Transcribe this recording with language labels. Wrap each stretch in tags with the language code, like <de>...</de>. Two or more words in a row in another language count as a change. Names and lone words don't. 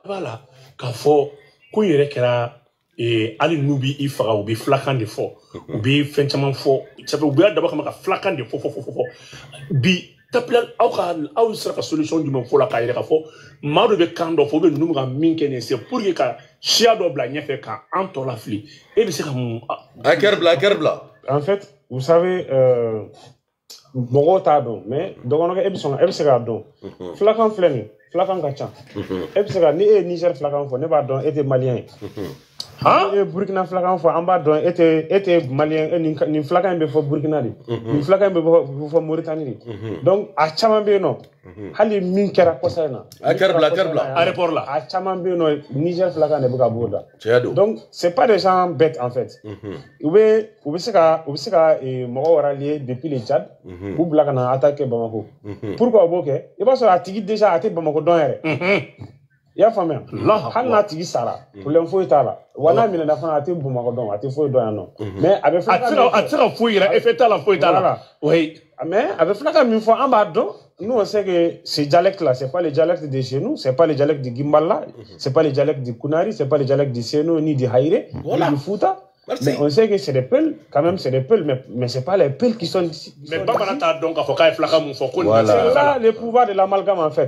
<bm>voilà k'a fɔ ko yɛrɛ kɛra hali n'u b'i faga u bɛ filakan de fɔ u bɛ fɛn caman fɔ u bɛ dabɔ kama ka filakan de fɔ bi tapila aw sera ka solution jumɛn fɔ la k'a yɛrɛ k'a fɔ maa dɔ bɛ kan dɔ fɔ u bɛ ninnu ka min kɛ nin</bm> <fr>c'est pour que</fr> <bm>ka siya dɔ bila ɲɛfɛ k'an tɔ lafili e bɛ se ka mun a kɛri bila</bm> <fr>en fait vous savez</fr> <bm>mɔgɔw t'a dɔn mais dɔgɔnɔkɛ e bɛ se k'a dɔn filakan filɛ nin filakan ka ca e bɛ se ka ni e ye Niger filakan fɔ ne b'a dɔn e tɛ malien ye e ye Burkina filakan fɔ an b'a dɔn e tɛ malien nin filakan in bɛ fɔ Burkina de nin filakan in bɛ fɔ Mauritanie de donc a caman bɛ yen nɔ hali min kɛra kɔsa in na a kɛri bila aéroport la a caman bɛ yen nɔ Niger filakan de bɛ ka b'o da donc</bm> <fr>c'est pas des gens bêtes en fait</fr> <bm>u bɛ se ka mɔgɔw rallier</bm> <fr>depuis le Tchad</fr> <bm>k'u bila ka na attaquer Bamako pourquoi u b'o kɛ i b'a sɔrɔ a tigi déjà a tɛ Bamako dɔn yɛrɛ i y'a faamuya hali n'a tigi sara problème foyi t'a la wa n'a minɛna fana a tɛ Bamako dɔn a tɛ foyi dɔn yan nɔ mais a bɛ filakan a tɛ se ka foyi yɛrɛ effet t'a la foyi t'a la</bm> <fr>oui mais</fr> <bm>a bɛ filakan min fɔ an b'a dɔn</bm> <fr>nous on sait que ces dialectes là c'est pas les dialectes de chez nous c'est pas les dialectes du Gimbala c'est pas les dialectes du Kunari c'est pas les dialectes du Seno ni du Haïré ni du Fouta. Mais on sait que c'est des peuls, quand même c'est des peuls, mais c'est pas les peuls qui sont... Mais pas donc c'est là le pouvoir de l'amalgame en fait.</fr>